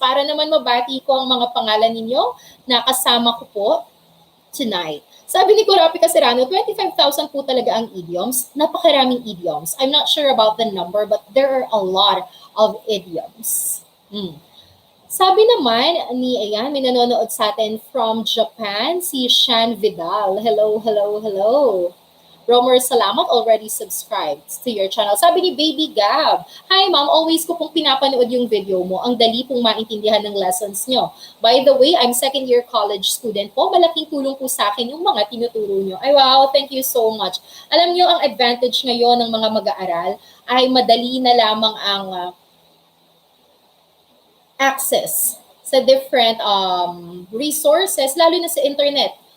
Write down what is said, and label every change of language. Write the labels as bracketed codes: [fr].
[tl] Para naman mabati ko ang mga pangalan ninyo na kasama ko po tonight. Sabi ni Kurapi Casirano, 25,000 po talaga ang idioms. Napakaraming idioms. [en] I'm not sure about the number, but there are a lot of idioms. [tl] Sabi naman ni, ayan, may nanonood sa atin [en] from Japan, [tl] si Shan Vidal. [en] Hello, hello, hello. Romer, salamat, already subscribed to your channel. [tl] Sabi ni Baby Gab, hi ma'am, always ko pong pinapanood yung video mo. Ang dali pong maintindihan ng lessons nyo. [en] By the way, I'm second year college student po. [tl] Malaking tulong po sa akin yung mga tinuturo nyo. Ay wow, [en] thank you so much. [tl] Alam nyo, ang advantage ngayon ng mga mag-aaral ay madali na lamang ang access sa [en] different resources, [tl] lalo na sa internet.